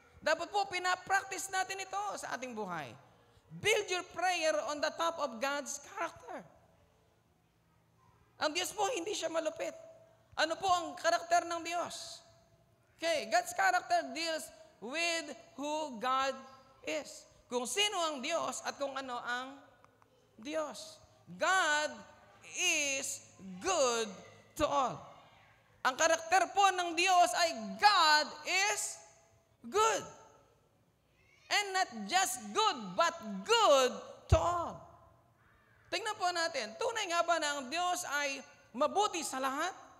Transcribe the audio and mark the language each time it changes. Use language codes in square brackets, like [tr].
[tl] Dapat po, pinapractice natin ito sa ating buhay. [en] Build your prayer on the top of God's character. [tl] Ang Diyos po, hindi siya malupit. Ano po ang karakter ng Diyos? [en] Okay, God's character deals with who God is. [tl] Kung sino ang Diyos at kung ano ang Diyos. [en] God is good to all. [tl] Ang karakter po ng Diyos ay [en] God is good. And not just good, but good to all. [tl] Tingnan po natin, tunay nga ba na ang Diyos ay mabuti sa lahat?